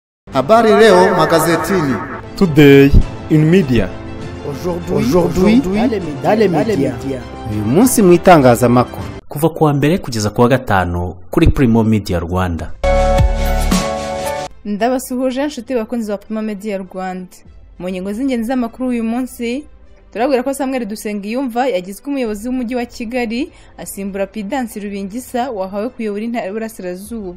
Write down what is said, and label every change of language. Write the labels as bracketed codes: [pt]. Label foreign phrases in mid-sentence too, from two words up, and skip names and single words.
[sw] Habari leo magazetini. [en] Today in media. [fr] Aujourd'hui dans les médias. [rw] Uyu munsi mu itangazamakuru. Kuva kuwa mbere kugeza kuwa gatanu kuri Primo Media Rwanda. Ndabasuhuje inshuti bakunzi ba Primo Media Rwanda. Mu ngingo z'ingenzi z'amakuru uyu munsi turabwira ko Samuel Dusengiyumva yagizwe umuyobozi w'umujyi wa Kigali asimbura Pidansi Rubingisa wahawe kuyobora intara y'Uburasirazuba.